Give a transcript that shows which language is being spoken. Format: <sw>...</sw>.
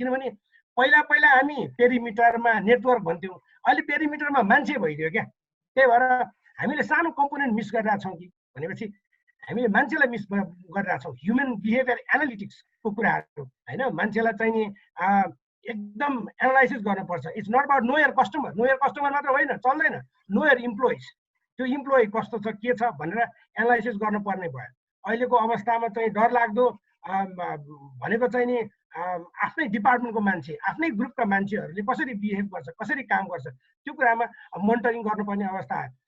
<ne>किनभने पहिला हामी पेरिमिटरमा नेटवर्क भन्थ्यौँ, अहिले पेरिमिटरमा मान्छे भइदियो क्या। त्यही भएर हामीले सानो कम्पोनेन्ट मिस गरिरहेछौँ कि भनेपछि हामीले मान्छेलाई मिस गरिरहेछौँ। ह्युमन बिहेभियर एनालिटिक्सको कुराहरू होइन, मान्छेलाई चाहिँ नि एकदम एनालाइसिस गर्नुपर्छ।</ne> <en>it's not about know your customer</en> <ne>मात्र होइन, चल्दैन।</ne> <en>know your employees,</en> <ne>त्यो इम्प्लोइ कस्तो छ के छ भनेर एनालाइसिस गर्नुपर्ने भयो। अहिलेको अवस्थामा चाहिँ डरलाग्दो भनेको चाहिँ नि आफ्नै डिपार्टमेन्टको मान्छे आफ्नै ग्रुपका मान्छेहरूले कसरी बिहेभ गर्छ कसरी काम गर्छ त्यो कुरामा मोनिटरिङ गर्नुपर्ने अवस्था आयो।</ne>